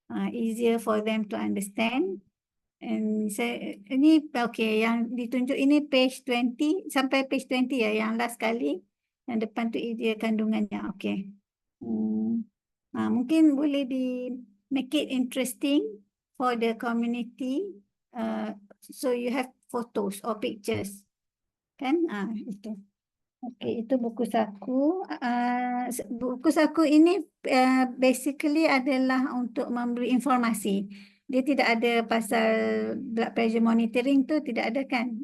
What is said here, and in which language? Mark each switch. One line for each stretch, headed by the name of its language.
English: Easier for them to understand.
Malay: And ini okay, yang ditunjuk ini page 20 sampai page 20 ya, yang last kali. Yang depan tu dia kandungannya.
English: Okay.
Malay: Mungkin boleh
English: make it interesting for the community. So you have photos or pictures.
Malay: Kan? Itu. Okey, itu buku saku. Buku saku ini basically adalah untuk memberi informasi. Dia tidak ada pasal blood pressure monitoring tu, tidak ada kan?